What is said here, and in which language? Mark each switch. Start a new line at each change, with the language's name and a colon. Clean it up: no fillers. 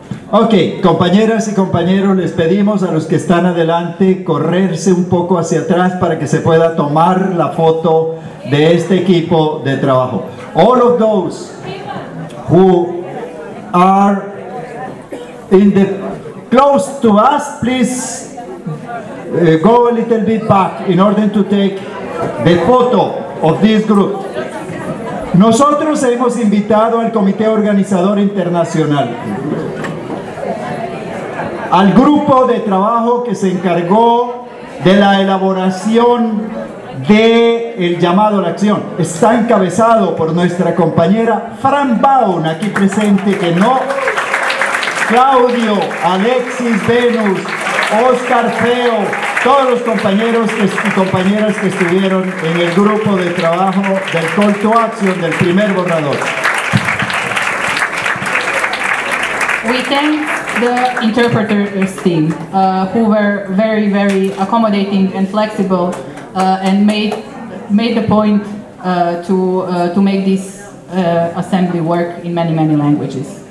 Spanish: Ok, compañeras y compañeros, les pedimos a los que están adelante correrse un poco hacia atrás para que se pueda tomar la foto de este equipo de trabajo.
English: All of those who are in the close to us, please go a little bit back in order to take the photo of this group.
Spanish: Nosotros hemos invitado al Comité Organizador Internacional, al grupo de trabajo que se encargó de la elaboración de el llamado a la acción. Está encabezado por nuestra compañera Fran Baun, aquí presente, que no, Claudio, Alexis, Venus, Oscar Feo, todos los compañeros y compañeras que estuvieron en el grupo de trabajo del Call to Action del primer borrador.
English: We thank the interpreters team, who were very, very accommodating and flexible, and made the point to make this assembly work in many, many languages.